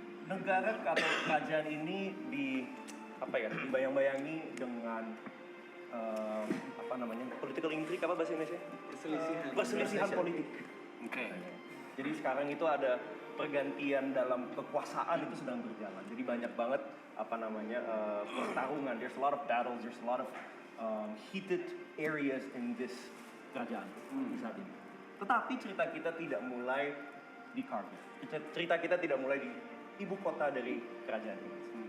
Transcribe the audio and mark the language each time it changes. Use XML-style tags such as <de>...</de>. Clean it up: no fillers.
<id>Negara atau kerajaan ini dibayang-bayangi dengan apa namanya, political intrigue, apa bahasa Indonesia? Perselisihan politik. Jadi sekarang itu ada pergantian dalam kekuasaan itu sedang berjalan. Jadi banyak banget apa namanya pertarungan.</id> <en>There's a lot of battles, there's a lot of heated areas in this</en> <id>kerajaan di saat ini. Tetapi cerita kita tidak mulai di Carveth. Cerita kita tidak mulai di ibu kota dari kerajaan ini.</id>